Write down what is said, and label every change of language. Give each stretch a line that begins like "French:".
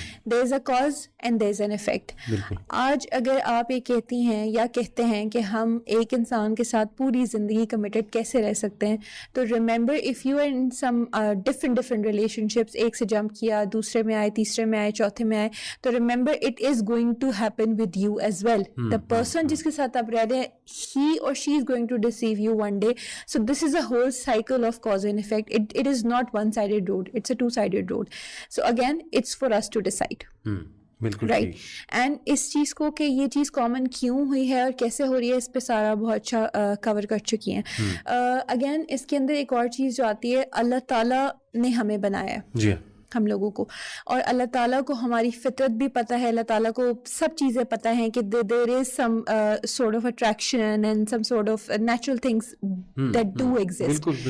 English: There is a cause and there is an effect.
Urdu: آج اگر آپ یہ کہتی ہیں یا کہتے ہیں کہ ہم ایک انسان کے ساتھ پوری زندگی کمیٹڈ کیسے رہ سکتے ہیں, تو
English: remember if you are in some different relation
Urdu: ایک سے جمپ کیا, دوسرے میں آئے, تیسرے میں آئے, چوتھے میں آئے, تو
English: Remember it is going to happen with you as well. The person
Urdu: جس کے ساتھ آپ رہ رہے ہیں
English: He اور she is going to deceive you one day. So this is a whole cycle of cause and effect. It is not one sided road, it's a two sided road. So again it's for us to decide. Right.
Urdu: And اس چیز کو کہ یہ چیز common کیوں ہوئی ہے اور کیسے ہو رہی ہے اس پہ سارا بہت اچھا کور کر چکی ہیں. اگین اس کے اندر ایک اور چیز جو آتی ہے, اللہ تعالیٰ نے ہمیں بنایا ہے, جی ہم لوگوں کو, اور اللہ تعالیٰ کو ہماری فطرت بھی پتہ ہے, اللہ تعالیٰ کو سب چیزیں پتہ ہیں کہ
English: There is some sort of attraction and some sort of natural things that do exist.